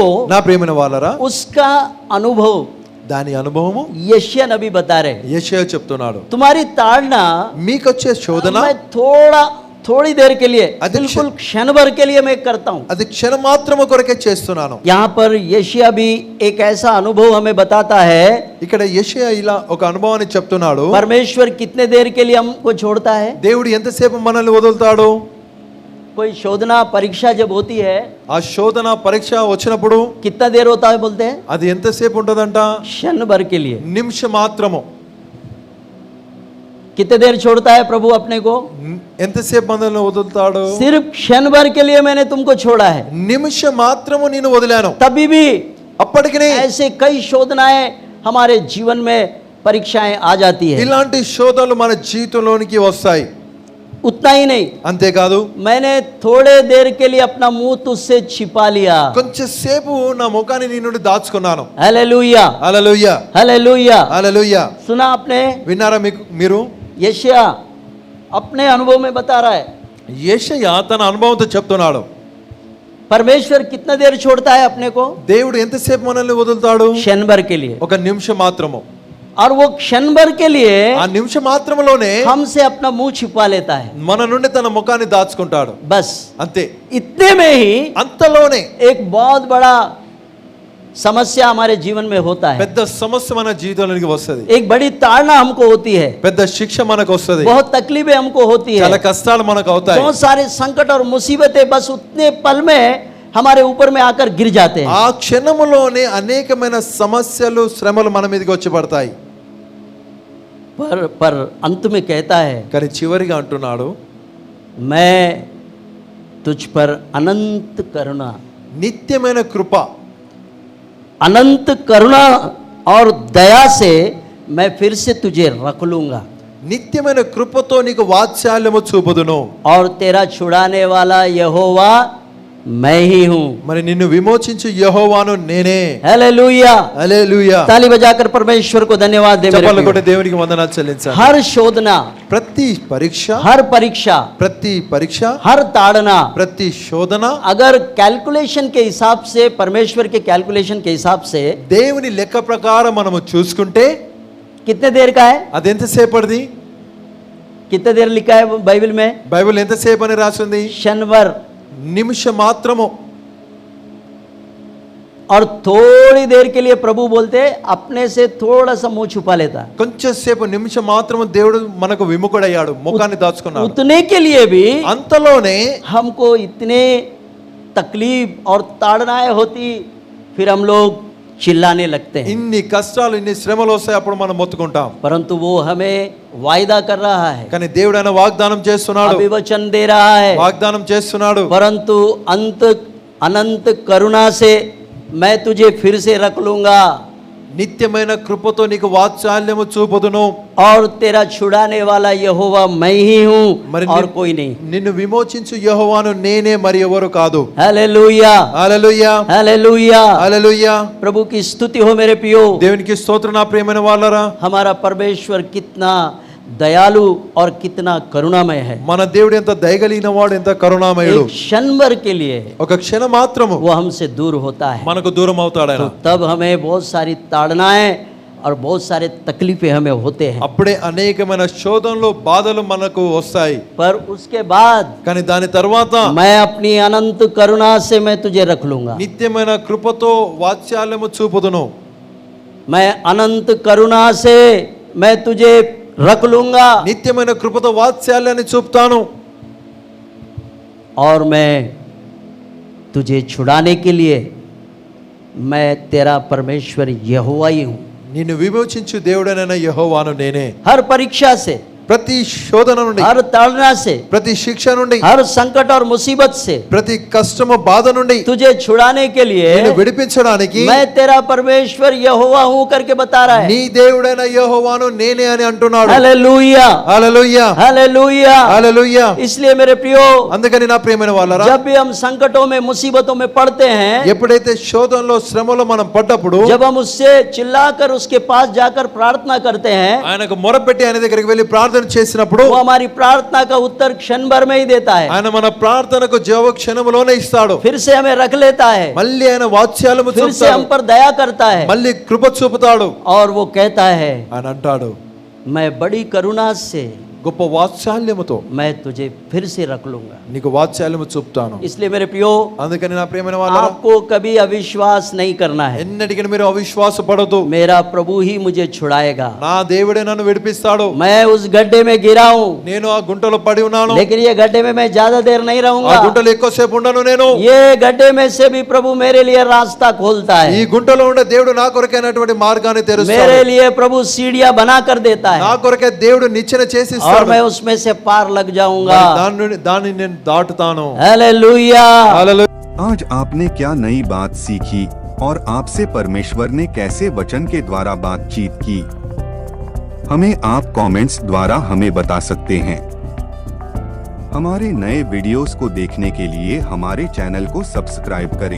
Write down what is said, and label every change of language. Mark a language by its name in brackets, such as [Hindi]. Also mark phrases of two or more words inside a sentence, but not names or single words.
[Telugu] నా ప్రియమైన వాళ్ళరా, [Hindi] उसका अनुभव [Telugu] దాని అనుభవము [Hindi] यशायाह नबी बता रहे, [Telugu] యెషయా చెప్తున్నాడు. [Hindi] तुम्हारी ताड़ना [Telugu] మీకొచ్చే శోధన [Hindi] मैं थोड़ी देर के लिए, अधिक बिल्कुल क्षण भर के लिए मैं करता हूँ। [Telugu] అది క్షణ మాత్రము కొరకే చేస్తున్నాను. [Hindi] यहाँ पर यशायाह भी एक ऐसा अनुभव हमें बताता है। [Telugu] ఇక్కడ యెషయా ఇలా ఒక అనుభవాన్ని చెప్తున్నాడు. [Hindi] परमेश्वर कितने देर के लिए हमको छोड़ता है? [Telugu] దేవుడు ఎంతసేపు మనల్ని వదులుతాడు? [Hindi] कोई शोधना परीक्षा जब होती है, [Telugu] ఆ శోధన పరీక్ష వచ్చినప్పుడు [Hindi] कितना देर होता है बोलते हैं? [Telugu] అది ఎంతసేపు ఉంటదంట? [Hindi] क्षण भर के लिए। [Telugu] నిమిషం మాత్రము. [Hindi] कितने देर छोड़ता है प्रभु अपने को? [Telugu] ఎంతసేపు మనల్ని వదులుతాడు? [Hindi] सिर्फ क्षण भर के लिए मैंने तुमको छोड़ा है। [Telugu] నిమిషం మాత్రము నేను వదిలాను. [Hindi] तभी भी [Telugu] అప్పటికి [Hindi] ऐसे कई शोधनाएं हमारे जीवन में, परीक्षाएं आ जाती है। [Telugu] ఇలాంటి శోధనలు మన జీవితంలోనికి వస్తాయి. [Hindi] उतना ही नहीं, [Telugu] అంతేకాదు [Hindi] मैंने थोड़े देर के लिए अपना मुंह तुझसे छिपा लिया। [Telugu] కొంచెం సేపు నా ముఖాన్ని నీ నుండి దాచుకున్నాను. [Hindi] हालेलुया, [Telugu] హల్లెలూయా [Hindi] हालेलुया। [Telugu] హల్లెలూయా. [Hindi] सुना आपने? [Telugu] విన్నారా మీరు? [Hindi] यशाया अपने अनुभव में बता रहा है, [Telugu] యేషయ్య తన అనుభవంతో చెప్తున్నాడు, [Hindi] परमेश्वर कितना देर छोड़ता है अपने को? [Telugu] దేవుడు ఎంతసేపు మనల్ని వదులుతాడు? [Hindi] क्षण भर के लिए। [Telugu] ఒక నిమిషం మాత్రము. [Hindi] और वो क्षण भर के लिए [Telugu] ఆ నిమిషం మాత్రములోనే [Hindi] हमसे अपना मुंह छिपा लेता है। [Telugu] మన నుండి తన ముఖాన్ని దాచుకుంటాడు. [Hindi] बस [Telugu] అంతే. [Hindi] इतने में ही [Telugu] అంతలోనే [Hindi] एक बहुत बड़ा समस्या हमारे जीवन में होता है, [Telugu] పెద్ద సమస్య మన జీవితంలోకి వస్తది. [Hindi] एक बड़ी ताड़ना हमको होती है, [Telugu] పెద్ద శిక్ష మనకు వస్తది. [Hindi] बहुत तकलीफें हमको होती है, [Telugu] చాలా కష్టాలు మనకు అవుతాయి. [Hindi] बहुत सारे संकट और मुसीबतें बस उतने पल में हमारे ऊपर में आकर गिर जाते हैं। [Telugu] ఆ క్షణములోనే అనేకమైన సమస్యలు శ్రమలు మన మీదకి వచ్చి పడతాయి. [Hindi] पर अंत में कहता है, [Telugu] కానీ చివరిగా అంటున్నాడు, [Hindi] मैं तुझ पर अनंत करुणा, [Telugu] నిత్యమైన కృప, [Hindi] अनंत करुणा और दया से मैं फिर से तुझे रख लूंगा, [Telugu] నిత్యమైన కృపతో నీకు వాత్సల్యము చూపుదును. [Hindi] और तेरा छुड़ाने वाला यहोवा मैं ही हूं। [Telugu] మరి నిన్ను విమోచించు యెహోవాను నేనే. [Hindi] हालेलुया। [Telugu] హల్లెలూయా. [Hindi] ताली बजाकर परमेश्वर को धन्यवाद दे मेरे [Telugu] చప్పట్లు [Hindi] प्रियो। [Telugu] కొట్టి దేవునికి వందనాలు చెల్లించాలి. [Hindi] हर शोधना, [Telugu] ప్రతి పరీక్ష, [Hindi] हर परीक्षा, [Telugu] ప్రతి పరీక్ష, [Hindi] हर ताड़ना [Telugu] ప్రతి శోధన [Hindi] अगर कैलकुलेशन के हिसाब से, परमेश्वर के कैलकुलेशन के हिसाब से [Telugu] దేవుని లెక్క ప్రకారం మనము చూసుకుంటే [Hindi] कितने देर का है? [Telugu] అది ఎంతసేపటిది? [Hindi] कितने देर लिखा है बाइबल में? [Telugu] బైబిల్ ఎంతసేపు అని రాసింది? [Hindi] क्षण भर। [Telugu] నిమిషం మాత్రము. [Hindi] और थोड़ी देर के लिए प्रभु बोलते अपने से थोड़ा सा मुंह छुपा लेता, [Telugu] కొంచెం సేపు నిమిషం మాత్రము దేవుడు మనకు విముఖుడయ్యాడు, ముఖాన్ని దాచుకున్నాడు. [Hindi] उतने के लिए भी [Telugu] అంతలోనే [Hindi] हमको इतने तकलीफ और ताड़नाएं होती, फिर हम लोग चिल्लाने लगते हैं। [Telugu] ఇన్ని కష్టాలు ఇన్ని శ్రమలు వస్తాయి, అప్పుడు మనం మొత్తుకుంటాం. [Hindi] परंतु वो हमें वायदा कर रहा है, [Telugu] కానీ దేవుడు ఆయన వాగ్దానం చేస్తున్నాడు, [Hindi] अभिवचन दे रहा है, [Telugu] వాగ్దానం చేస్తున్నాడు. [Hindi] परंतु अनंत करुणा से मैं तुझे फिर से रख लूंगा, [Telugu] నిత్యమైన కృపతో నీకు వాత్సల్యము చూపుదును. [Hindi] और तेरा छुड़ाने वाला यहोवा मैं ही हूँ [Telugu] మరి [Hindi] और कोई नहीं। [Telugu] నిన్ను విమోచించు యెహోవాను నేనే, మరి ఎవరు కాదు. [Hindi] हालेलुया, [Telugu] హల్లెలూయా [Hindi] हालेलुया। [Telugu] హల్లెలూయా. [Hindi] प्रभु की स्तुति हो मेरे प्रियो। [Telugu] దేవునికి స్తోత్రం నా ప్రియమైన వాళ్ళరా. [Hindi] हमारा परमेश्वर कितना दयालु और कितना करुणामय है। [Telugu] మన దేవుడు ఎంత దయగలిగిన వాడు, ఎంత కరుణామయుడు. [Hindi] एक क्षण भर के लिए [Telugu] ఒక క్షణం మాత్రము [Hindi] वो हमसे दूर होता है, [Telugu] మనకు దూరం అవుతాడు ఆయన. [Hindi] तो तब हमें बहुत सारी ताड़नाएं और बहुत सारे तकलीफें हमें होते हैं। [Telugu] అప్పుడే అనేకమైన శోధనలు బాధలు మనకు వస్తాయి. [Hindi] पर उसके बाद [Telugu] కానీ దాని తర్వాత [Hindi] मैं अपनी अनंत करुणा से मैं तुझे रख लूंगा, [Telugu] నిత్యమైన కృపతో వాత్సల్యము చూపుదును. [Hindi] मैं अनंत करुणा से मैं तुझे रख लूंगा, [Telugu] నిత్యమైన కృపతో వాత్సల్యాన్ని చూపుతాను. [Hindi] और मैं तुझे छुड़ाने के लिए मैं तेरा परमेश्वर यहोवा ही हूं। [Telugu] నిన్ను విమోచించు దేవుడనైన యెహోవాను నేనే. [Hindi] हर परीक्षा से, [Telugu] ప్రతి శోధన నుండి, [Hindi] हर ताड़ना से, [Telugu] ప్రతి శిక్ష నుండి, [Hindi] हर संकट और मुसीबत से [Telugu] ప్రతి కష్టము బాధ నుండి [Hindi] तुझे छुड़ाने के लिए [Telugu] నిన్ను విడిపించడానికి [Hindi] मैं तेरा परमेश्वर यहोवा हूं करके बता रहा है। [Telugu] నీ దేవుడైన యెహోవాను నేనే అని అంటున్నాడు. [Hindi] हालेलुया, [Telugu] హల్లెలూయా [Hindi] हालेलुया। [Telugu] హల్లెలూయా. [Hindi] इसलिए मेरे प्रियो, [Telugu] అందుకని నా ప్రియమైన వాళ్ళరా, [Hindi] जब भी हम संकटों में, मुसीबतों में पड़ते हैं, [Telugu] ఎప్పుడైతే శోధనలో శ్రమలో మనం పడ్డప్పుడు, [Hindi] जब हम उससे चिल्लाकर उसके पास जाकर प्रार्थना करते हैं, [Telugu] ఆయనకు మొరపెట్టి ఆయన దగ్గరికి వెళ్ళి ప్రార్థన చేసినప్పుడు [Hindi] वो हमारी प्रार्थना का उत्तर क्षण भर में ही देता है, [Telugu] ఆయన మన ప్రార్థనకు జవాబు క్షణములోనే ఇస్తాడు. [Hindi] फिर से हमें रख लेता है, [Telugu] మళ్ళీ ఆయన వాత్సల్యము [Hindi] फिर से [Telugu] చూపుతాడు, [Hindi] हम पर दया करता है, [Telugu] మళ్ళీ కృప చూపుతాడు. [Hindi] और वो कहता है [Telugu] ఆయన అంటాడు, [Hindi] मैं बड़ी करुणा से [Telugu] గొప్ప వాత్సల్యముతో [Hindi] मैं तुझे फिर से रख लूंगा। [Telugu] నీకు వాత్సల్యము చూపుతాను. [Hindi] इसलिए मेरे प्रियो, [Telugu] అందుకని నా ప్రియమైన వాళ్ళరా, [Hindi] आपको कभी अविश्वास नहीं करना है। [Telugu] ఎన్నటికీ మీరు అవిశ్వాస పడొద్దు. [Hindi] मेरा प्रभु ही मुझे छुड़ाएगा। [Telugu] నా దేవుడే నన్ను విడిపిస్తాడు. [Hindi] मैं उस गड्ढे में गिरा हूं, [Telugu] నేను ఆ గుంటలో పడి ఉన్నాను, [Hindi] लेकिन ये गड्ढे में मैं ज्यादा देर नहीं [Telugu] ఆ [Hindi] रहूंगा। [Telugu] గుంటలో ఎక్కువసేపు ఉండను నేను. [Hindi] ये गड्ढे में से भी प्रभु मेरे लिए रास्ता खोलता [Telugu] ఈ [Hindi] है, [Telugu] గుంటలో ఉండే దేవుడు నా కొరకైనటువంటి మార్గాన్ని తెరుస్తాడు. [Hindi] मेरे लिए प्रभु सीढ़ियां बना कर देता [Telugu] నా [Hindi] है, [Telugu] కొరకే దేవుడు నిచ్చెన చేసి [Hindi] और [Telugu] ఇస్తాడు. [Hindi] मैं उसमें से पार लग जाऊंगा। [Telugu] దాన్ని నేను దాటుతాను. [Hindi] हालेलुया। [Telugu] హల్లెలూయా. [Hindi] आज आपने क्या नई बात सीखी और आपसे परमेश्वर ने कैसे वचन के द्वारा बातचीत की? हमें आप कमेंट्स द्वारा हमें बता सकते हैं। हमारे नए वीडियोस को देखने के लिए हमारे चैनल को सब्सक्राइब करें।